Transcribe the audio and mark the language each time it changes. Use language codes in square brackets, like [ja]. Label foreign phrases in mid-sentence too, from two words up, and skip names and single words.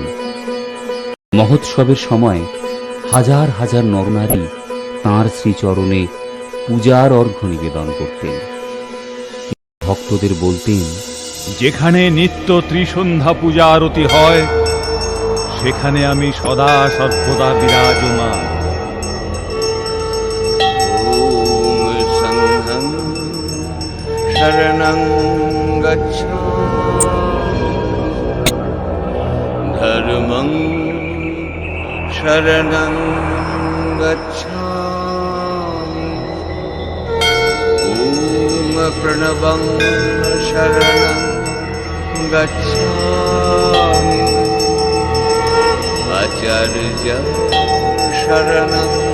[bn] মহোৎসবের সময় হাজার হাজার নরনারী তাঁর শ্রীচরণে পূজার অর্ঘ্য নিবেদন করতেন। ভক্তদের বলতেন, যেখানে নিত্য ত্রিসন্ধ্যা পূজা আরতি হয় সেখানে আমি সদা সর্বদা বিরাজমান। [pi] ওম সংঘং শরণং গচ্ছামি, ধর্মং শরণং গচ্ছামি, ওম প্রণবং শরণং গচ্ছামি, আচার্য শরণং